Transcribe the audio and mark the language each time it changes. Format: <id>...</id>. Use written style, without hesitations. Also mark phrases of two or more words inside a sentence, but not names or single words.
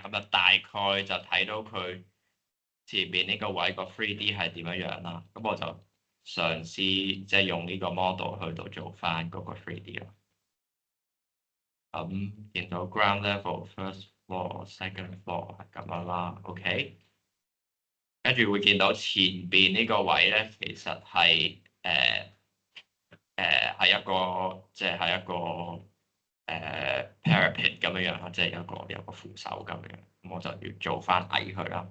<yue>咁就大概就睇到佢前面呢個位個 3D 係點樣樣啦。咁我就嘗試即係用呢個 model 去到做翻嗰個 3D 咯。咁見到</yue> <en>ground level、first floor、second floor</en> <yue>係咁樣啦。OK，跟住會見到前邊呢個位咧，其實係一個即係一個parapet 咁樣樣，即係有個扶手咁樣，咁我就要做翻矮佢啦。</yue>